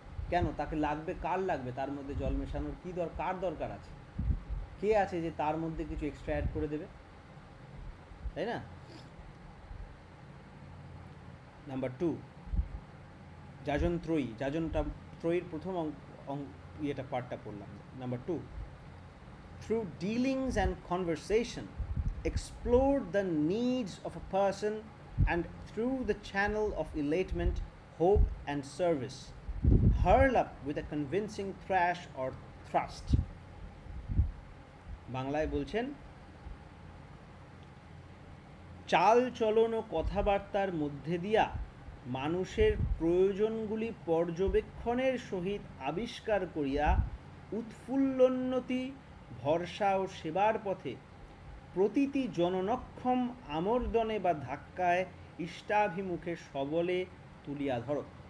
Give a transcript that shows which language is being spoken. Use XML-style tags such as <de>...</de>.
<bn>কেন তাকে লাগবে, কার লাগবে তার মধ্যে জল মেশানোর কী কার দরকার আছে? কে আছে যে তার মধ্যে কিছু এক্সট্রা অ্যাড করে দেবে, তাই না? নাম্বার 2, যাজন ত্রয়ী, যাজনটা ত্রয়ীর প্রথম ইয়েটা পার্টটা পড়লাম।</bn> <en>Number 2, through dealings and conversation explore the needs of a person and through the channel of enlightenment, hope and service hurl up with a convincing thrash or thrust.</en> <bn>বাংলায় বলছেন, চাল চলন ও কথাবার্তার মধ্যে দিয়া মানুষের প্রয়োজনগুলি পর্যবেক্ষণের সহিত আবিষ্কার করিয়া উৎফুল্লোন্নতি, ভরসা ও সেবার পথে প্রতিটি জননক্ষম আমর্দনে বা ধাক্কায় ইষ্টাভিমুখে সবলে তুলিয়া ধরো।</bn>